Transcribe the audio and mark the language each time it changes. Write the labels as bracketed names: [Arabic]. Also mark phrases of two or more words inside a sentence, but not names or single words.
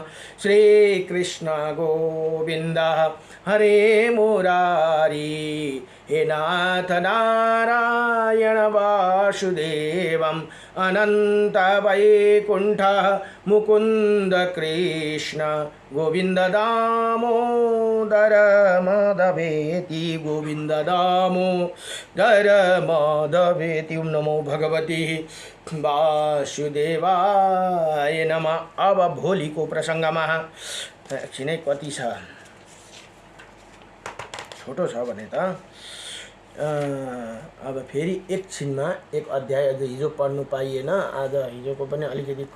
[Sanskrit] श्री कृष्ण गोविंद हरे मुरारी हे नाथ नारायण वासुदेवं अनंत वैकुंठ मुकुंद कृष्ण गोविंद दामोदर माधवेति गोविंद दामोदर माधवेति। नमो भगवती वासुदेवाय नमः। [Nepali] अब भोलिको प्रसङ्गमा एकछिनै कति छ, छोटो छ भने त अब फेरि एकछिनमा एक अध्याय हिजो पढ्नु पाइएन। आज हिजोको पनि अलिकति